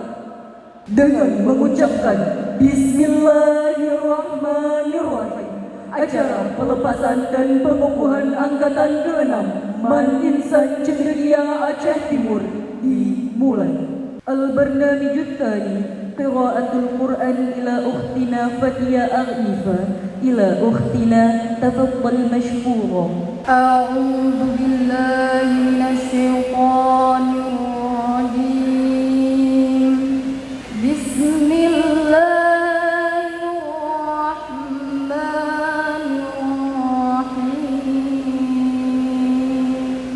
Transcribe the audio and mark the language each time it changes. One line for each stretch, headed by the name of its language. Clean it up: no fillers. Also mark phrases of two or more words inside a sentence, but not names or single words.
Indonesian: Dengan mengucapkan Bismillahirrahmanirrahim, acara pelepasan dan pengukuhan Angkatan ke-6 Man Insan Cendekia Aceh Timur dimulai.
Arabic: البرنامج الثاني قراءة القرآن إلى أختنا Fatia Agnifa إلى أختنا تفضلي مشكورة. أعوذ بالله من الشيطان الرجيم. Bismillahirrahmanirrahim.